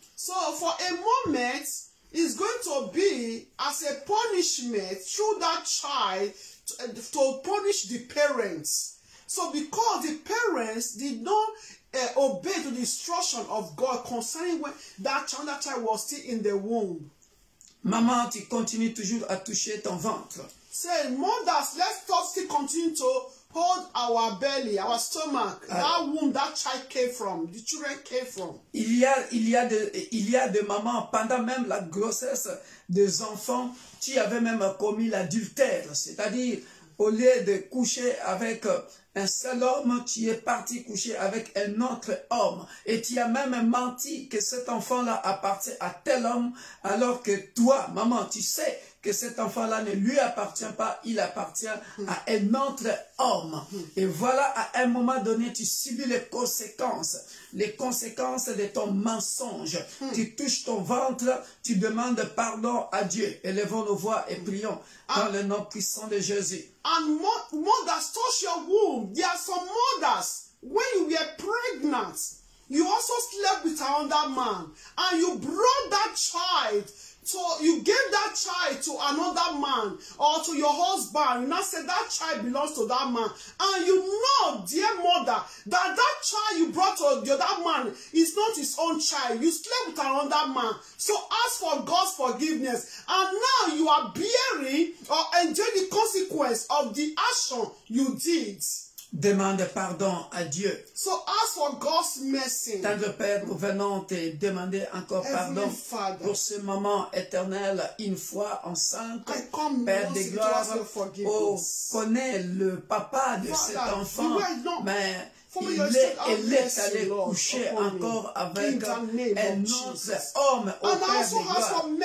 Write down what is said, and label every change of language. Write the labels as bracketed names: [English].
[English] So for a moment, it's going to be as a punishment through that child to punish the parents. So because the parents did not obey to the instruction of God concerning when that child was still in the womb. [French] Maman, tu continues toujours à toucher ton ventre. [English] Say, mothers, let's still continue to hold our belly, our stomach, that womb that child came from, the children came from. [French] Il y a des mamans, pendant même la grossesse des enfants, qui avaient même commis l'adultère. C'est-à-dire, au lieu de coucher avec un seul homme, tu es parti coucher avec un autre homme. Et tu as même menti que cet enfant-là appartient à tel homme, alors que toi, maman, tu sais que cet enfant-là ne lui appartient pas, il appartient à un autre homme. Et voilà, à un moment donné, tu subis les conséquences de ton mensonge. Tu touches ton ventre, tu demandes pardon à Dieu. Élevons nos voix et prions dans le nom puissant de Jésus. [English] And mothers touch your womb. There are some mothers, when you were pregnant, you also slept with another man, and you brought that child. So you gave that child to another man or to your husband. You now said that child belongs to that man. And you know, dear mother, that child you brought to the other man is not his own child. You slept with another man. So ask for God's forgiveness. And now you are bearing or enjoying the consequence of the action you did. [French] Demande pardon à Dieu. [English] So ask for God's mercy. [French] Tendre Père, nous venons te demander encore pardon pour ce moment éternel, une fois enceinte. Père de gloire, connais le papa de cet enfant, mais il est allé coucher encore avec un autre homme au Père de gloire.